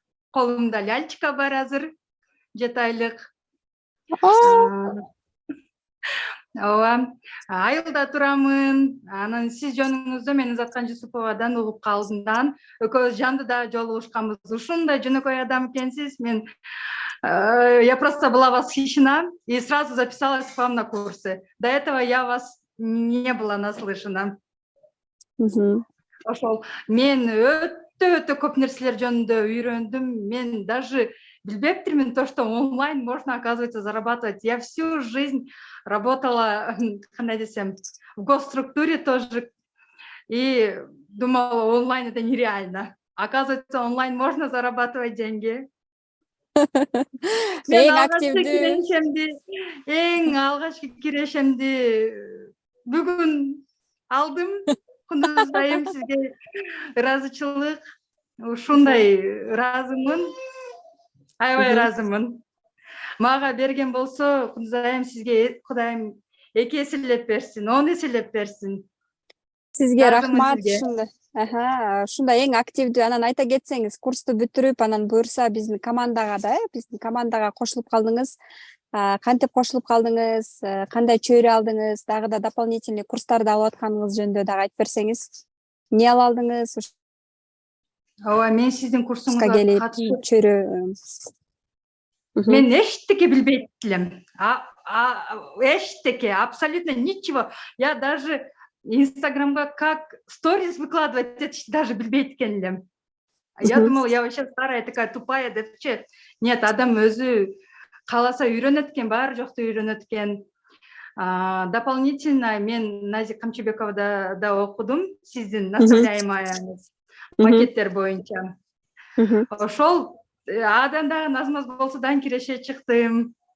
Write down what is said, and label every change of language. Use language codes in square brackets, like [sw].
[ky] Колумда ляльчика бар азыр, 7 айлык. Ооба, айылда турамын. Анан сиз жөнүңүздө мен Узаткан Жусуповадан угуп калдымдан. Экөөбүз жандыда жолугушканбыз. Ушундай жөнөкөй адам экенсиз. [ru] Я просто была восхищена и сразу записалась к вам на курсы. До этого я вас не была наслышана. [ky] Ошол мен өтө көп нерселер жөнүндө үйрөндүм. [ru] Мен даже [ky] билбептирмин [ru] то, что онлайн можно, оказывается, зарабатывать. Я всю жизнь работала, [ky] кандай десем, [ru] в госструктуре тоже. И думала, онлайн это нереально. Оказывается, онлайн можно зарабатывать деньги. [ky] Мен алгачкы кирешемди бүгүн алдым. Кундуз айым, сизге ыраазычылык. Ушундай ыраазымын. Аябай ыраазымын. Мага берген болсо, Кундуз айым, сизге Кудайым 2 эселеп берсин, 10 эселеп берсин. Сизге рахмат. Ушундай эң активдүү. Анан айта кетсеңиз, курсту бүтүрүп, анан буюрса биздин командага кошулуп калдыңыз. Кантип кошулуп калдыңыз, кандай чөйрө алдыңыз, дагы да дополнительный курстарды алып атканыңыз жөнүндө дагы айтып берсеңиз. Эмне ала алдыңыз? Ооба, мен сиздин курсуңузга катышып чөйрө. Мен эчтеке билбейт элем. Эчтеке, [ru] абсолютно ничего. Я даже Инстаграмга как сторис выкладывать, это даже [ky] билбейт экен элем. [ru] Я думала, я вообще старая такая тупая [ky] депчи. [ru] Нет, [ky] адам өзү кааласа үйрөнөт экен, баары жокту үйрөнөт экен. Дополнительно мен Назик Камчыбековада да окудум, сиздин наставляемаяңыз макеттер боюнча. Ошол адан дагы назмаз болсо дан киреше чыктым.